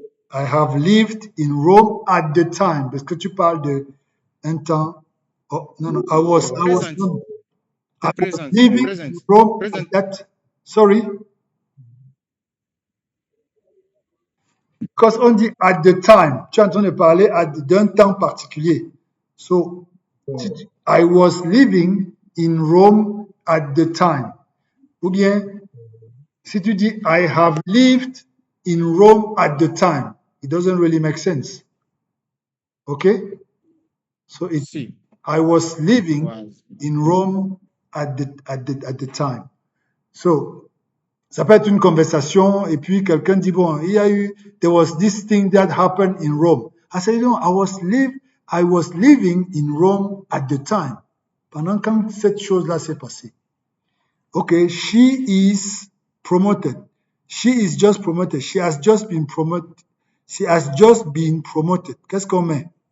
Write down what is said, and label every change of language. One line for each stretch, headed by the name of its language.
English: I have lived in Rome at the time.
French: Parce que tu parles de un temps.
English: Oh, no, I was Present. living Present. in Rome Present. at that. Sorry. Because
French: on dit
English: at the time.
French: Tu es en train de parler d'un temps particulier.
English: So, I was living in Rome at the time.
French: Ou bien, si tu dis
English: I have lived in Rome at the time, it doesn't really make sense. Okay? So
French: Si.
English: I was living Was. in Rome at the time.
French: So, ça peut être une conversation et puis quelqu'un dit bon,
English: there was this thing that happened in Rome. I said, no, I was living in Rome at the time.
French: Pendant quand cette chose-là s'est passée.
English: Okay, she is promoted. She is just promoted. She has just been promoted. She has just been promoted.
French: Qu'est-ce qu'on met?